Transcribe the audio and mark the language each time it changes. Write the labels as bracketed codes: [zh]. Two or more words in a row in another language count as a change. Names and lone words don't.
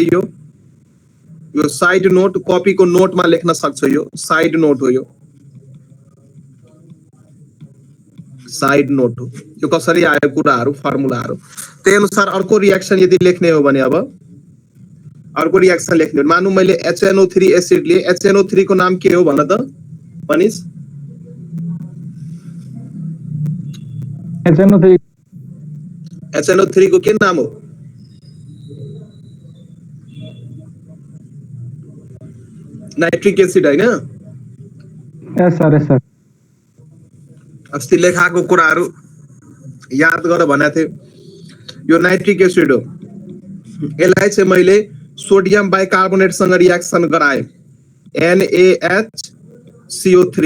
[ne] यो [en] side note [ne] कपीको नोटमा लेख्न सक्छौ। यो [en] side note [ne] हो। यो [en] side note [ne] हो। यो कसरी आयो कुराहरू फर्मुलाहरू त्यही अनुसार अर्को रिएक्सन यदि लेख्ने हो भने अब अर्को रिएक्सन लेख्ने हो। मानौं मैले HNO3 एसिड लिए। HNO3 को नाम के हो भन त मनिष। HNO3 को के नाम हो? [en] nitric acid [ne] हैन? [en] yes sir. [ne] अस्ति लेखाको कुराहरू याद गर भनेको थिए। यो [en] nitric acid [ne] हो। यसलाई चाहिँ मैले [en] sodium bicarbonate [ne] सँग रिएक्सन गराए NaHCO3।